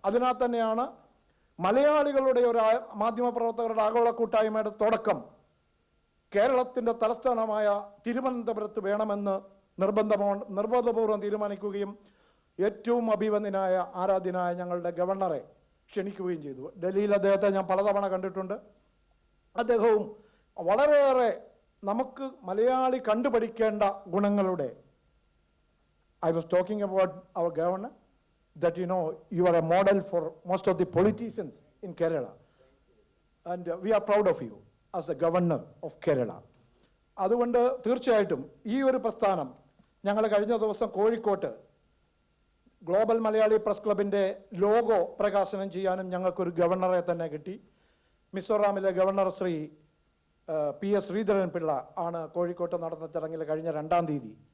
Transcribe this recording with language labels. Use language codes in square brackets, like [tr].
[ml] അതിനാൽ തന്നെയാണ് മലയാളികളുടെ ഒരു മാധ്യമപ്രവർത്തകരുടെ ആഗോള കൂട്ടായ്മയുടെ തുടക്കം കേരളത്തിൻ്റെ തലസ്ഥാനമായ തിരുവനന്തപുരത്ത് വേണമെന്ന് നിർബന്ധപൂർവ്വം തീരുമാനിക്കുകയും ഏറ്റവും അഭിവന്ദനായ ആരാധ്യനായ ഞങ്ങളുടെ ഗവർണറെ ക്ഷണിക്കുകയും ചെയ്തു. ഡൽഹിയിൽ അദ്ദേഹത്തെ ഞാൻ പലതവണ കണ്ടിട്ടുണ്ട്. അദ്ദേഹവും വളരെയേറെ നമുക്ക് മലയാളി കണ്ടുപഠിക്കേണ്ട ഗുണങ്ങളുടെ, [en] I was talking about our governor, that you are a model for most of the politicians in Kerala, and we are proud of you as a governor of Kerala. [ml] അതുകൊണ്ട് തീർച്ചയായിട്ടും ഈ ഒരു പ്രസ്ഥാനം ഞങ്ങൾ കഴിഞ്ഞ ദിവസം കോഴിക്കോട്ട് ഗ്ലോബൽ മലയാളി പ്രസ് ക്ലബിൻ്റെ ലോഗോ പ്രകാശനം ചെയ്യാനും ഞങ്ങൾക്കൊരു ഗവർണറെ തന്നെ കിട്ടി. മിസോറാമിലെ ഗവർണർ ശ്രീ PS ശ്രീധരൻ പിള്ള ആണ് കോഴിക്കോട്ട് നടന്ന ചടങ്ങിൽ കഴിഞ്ഞ 2-ാം തീയതി.